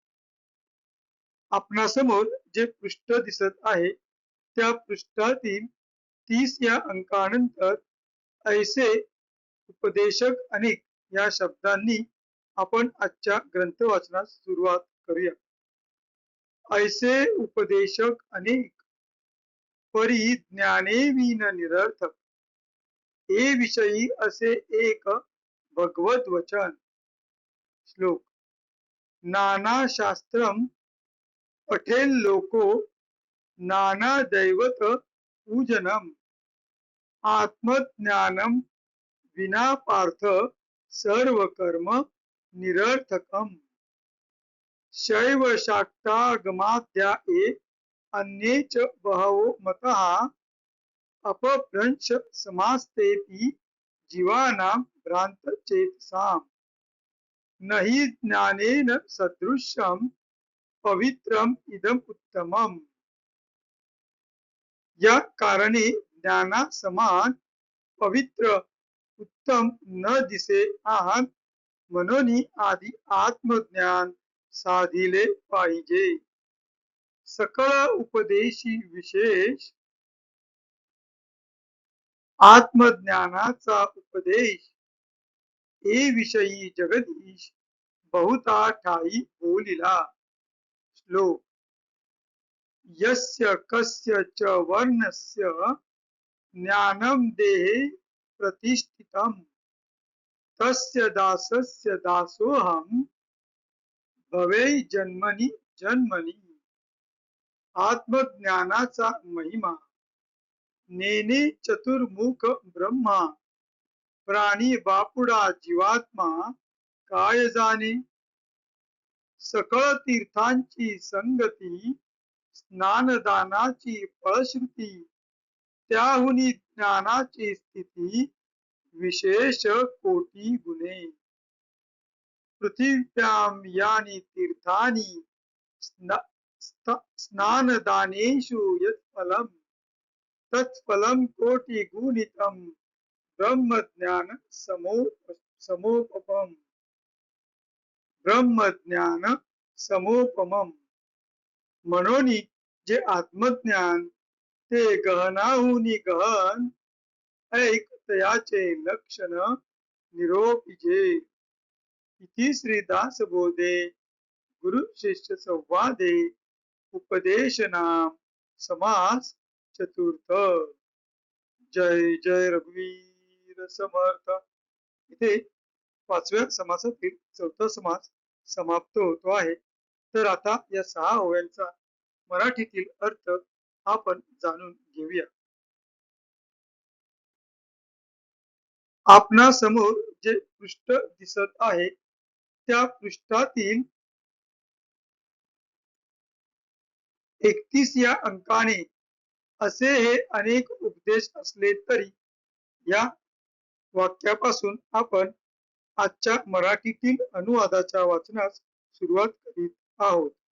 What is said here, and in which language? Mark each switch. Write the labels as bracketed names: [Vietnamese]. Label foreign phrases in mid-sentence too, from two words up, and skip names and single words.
[Marathi] आपणासमोर जे पृष्ठ दिसत आहे त्या पृष्ठातील 30 या अंकानंतर ऐसे उपदेशक अनेक या शब्दांनी आपण आजच्या ग्रंथ वाचनास सुरुवात करूया. ऐसे उपदेशक अनेक परी ज्ञाने विन निरर्थक, हे विषयी असे एक भगवत वचन. श्लोक. [Sanskrit] नाना शास्त्रम पठेल लोको नाना दैवत पूजनम, आत्मज्ञानम विना पार्थ सर्व कर्म निरर्थकम. शैव शाक्तागमाध्याये अन्ये च बहवो मतः अपभ्रंश समास्तेति जीवानां भ्रान्तचेतसाम्. नहि ज्ञानेन सदृशं पवित्रम इदम उत्तमम. [Marathi] या कारणे ज्ञाना समान पवित्र उत्तम न दिसे आहात, म्हणून आधी आत्मज्ञान साधिले पाहिजे. सकळ उपदेशी विशेष आत्मज्ञानाचा उपदेश, हे विषयी जगदीश बहुता ठाई बोलिला. श्लोक. [Sanskrit] यस्य कस्य च वर्णस्य ज्ञानम देहे प्रतिष्ठितम, तस्य दासस्य दासोहम भवे जन्मनि जन्मनि. [Marathi] आत्मज्ञानाचा महिमा. नेने चतुर्मुख ब्रह्मा, प्राणी बापुडा जीवात्मा काय जाणे. सकळ तीर्थांची संगती, स्नानदानाची फळश्रुती, त्याहुनी ज्ञानाची स्थिती, विशेष कोटी गुणे. [Sanskrit] पृथिव्यां यानी तीर्थानि स्नानदानेषु यत्फलम्, तत्फलं कोटि गुणितम ब्रह्मज्ञान समोपमम्. ब्रह्मज्ञान समोपमम्. [Marathi] म्हणून जे आत्मज्ञान ते गहनाहुनी गहन, ऐक तयाचे लक्षण निरोपिजे. [Sanskrit] इति श्री दासबोधे गुरु शिष्य संवादे उपदेशनाम समास चतुर्थ. [Marathi] जय जय रघुवीर समर्थ. इथे 5व्या समासातील 4था समास समाप्त होतो आहे. तर आता या 6 ओव्यांचा मराठीतील अर्थ आपण जाणून घेऊया. आपणासमोर जे पृष्ठ दिसत आहे त्या पृष्ठातील 31 या अंकाने असे हे अनेक उपदेश असले तरी या वाक्यापासून आपण आजच्या मराठीतील अनुवादाच्या वाचनास सुरुवात करीत आहोत.